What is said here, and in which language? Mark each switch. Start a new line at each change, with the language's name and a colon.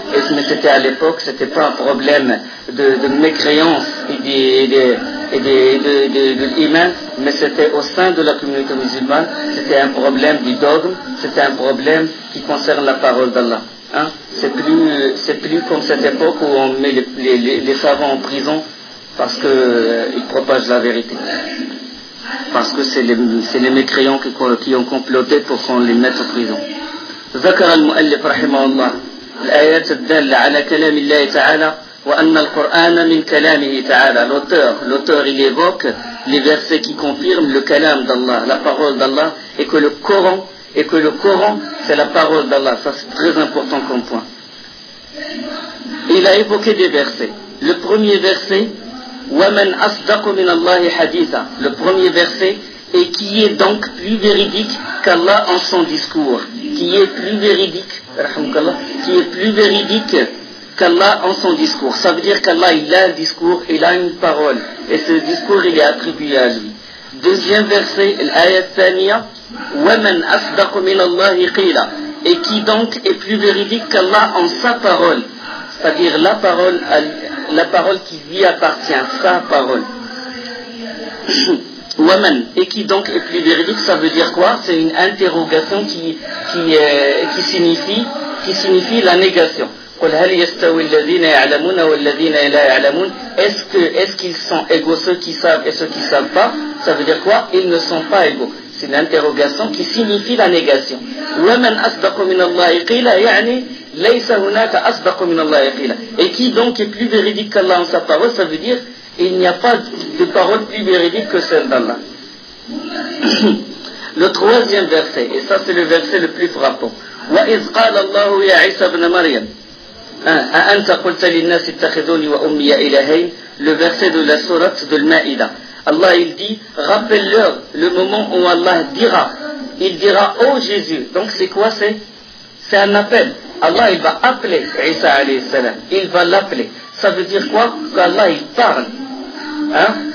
French: Et mais c'était à l'époque, c'était pas un problème de mécréance de l'imam, mais c'était au sein de la communauté musulmane, c'était un problème du dogme, c'était un problème qui concerne la parole d'Allah. Hein? C'est plus comme cette époque où on met les savants en prison parce qu'ils propagent la vérité. Parce que c'est les mécréants qui ont comploté pour qu'on les mette en prison.
Arabic: ذكر المؤلف رحمه الله الآيات الدالة على كلام الله تعالى وأن القرآن من كلامه تعالى.
French: L'auteur il évoque les versets qui confirment le kalam d'Allah, la parole d'Allah, et que le Coran, c'est la parole d'Allah. Ça, c'est très important comme point. Il a évoqué des versets. Le premier verset,
Arabic: وَمَنْ أَصْدَقُ مِنَ اللَّهِ حَدِيثًا.
French: Le premier verset, et qui est donc plus véridique qu'Allah en son discours. Qui est plus véridique, rahmukallah, qui est plus véridique qu'Allah en son discours. Ça veut dire qu'Allah, il a un discours, il a une parole. Et ce discours, il est attribué à lui. Deuxième verset, l'ayat thaniya,
Arabic: وَمَنْ أَصْدَقُ مِنَ اللَّهِ قِيلًا.
French: Et qui donc est plus véridique qu'Allah en sa parole. C'est-à-dire la parole qui lui appartient, sa parole.
Arabic: وَمَنْ.
French: Et qui donc est plus véridique, ça veut dire quoi? C'est une interrogation qui signifie la négation.
Arabic: قُلْ هَلْ يَسْتَوِ الَّذِينَ يَعْلَمُونَ وَالَّذِينَ لَا يَعْلَمُونَ.
French: Est-ce qu'ils sont égaux, ceux qui savent et ceux qui ne savent pas? Ça veut dire quoi? Ils ne sont pas égaux. C'est une interrogation qui signifie la négation.
Arabic: وَمَنْ أَصْدَقُ مِنَ اللَّهِ قِيلَ يَعْنِي لَيْسَ هُنَاكَ أَصْدَقُ مِنَ اللَّهِ قِيلَ.
French: Et qui donc est plus véridique qu'Allah en sa parole? Ça veut dire il n'y a pas de parole plus véridique que celle d'Allah. Le troisième verset, et ça c'est le verset le plus frappant.
Arabic: وَإِذْ قَالَ اللَّهُ يَا عِيسَى بْنَ مَرْيَمَ. أأنت قلت للناس اتخذوني وأمي إلهين.
French: Le verset de la sourate de l'Maïda. Allah il dit, rappelle-leur le moment où Allah dira, il dira, oh Jésus. Donc c'est quoi? C'est un appel. Allah il va appeler Isa alayhi salam. Il va l'appeler. Ça veut dire quoi? Qu'Allah il parle. Hein?